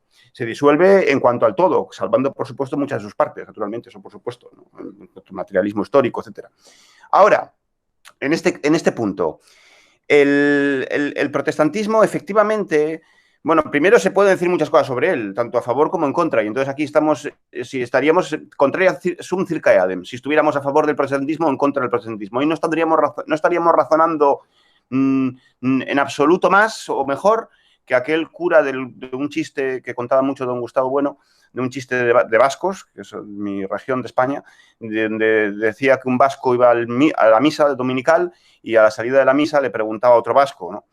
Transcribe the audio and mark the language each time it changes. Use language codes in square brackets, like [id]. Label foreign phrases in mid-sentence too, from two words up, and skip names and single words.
[es] Se disuelve en cuanto al todo, salvando, por supuesto, muchas de sus partes, naturalmente, eso por supuesto, ¿no? El materialismo histórico, etcétera. Ahora, en este punto, el protestantismo, efectivamente... Bueno, primero se pueden decir muchas cosas sobre él, tanto a favor como en contra. Y entonces aquí estaríamos [la] contraria sum circa adem, [es] si estuviéramos a favor del protestantismo o en contra del protestantismo. Y no estaríamos razonando en absoluto más o mejor que aquel cura de un chiste que contaba mucho don Gustavo Bueno, de un chiste de vascos, que es mi región de España, donde decía que un vasco iba a la misa dominical y a la salida de la misa le preguntaba a otro vasco, ¿no?